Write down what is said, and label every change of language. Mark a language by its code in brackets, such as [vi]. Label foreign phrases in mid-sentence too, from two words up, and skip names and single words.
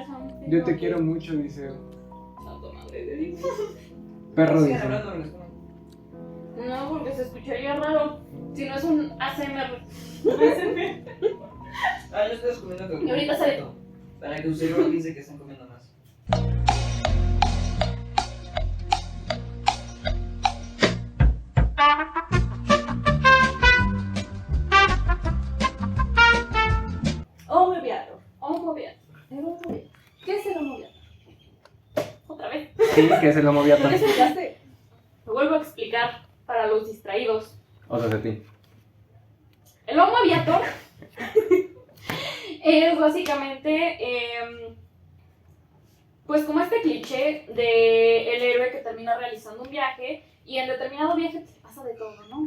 [es] Yo te quiero mucho, Odiseo. Santo madre de Dios. Perro Sigan Odiseo. hablando mientras comen. No, porque se escucharía raro. Si no es un ASMR. Ah, yo estoy comiendo. Y ahorita sale. Para que usted no piense que están comiendo más. [la] Homo viator. Homo viator. [es] El [la] Homo viator. [es] ¿Qué es el [la] Homo viator? [es] Otra vez. Sí, que es el Homo ¿No viator. le explicaste? Lo vuelvo a explicar para los distraídos. Otra de ti. El Homo viator es básicamente, pues como este cliché de el héroe que termina realizando un viaje y en determinado viaje te pasa de todo, ¿no?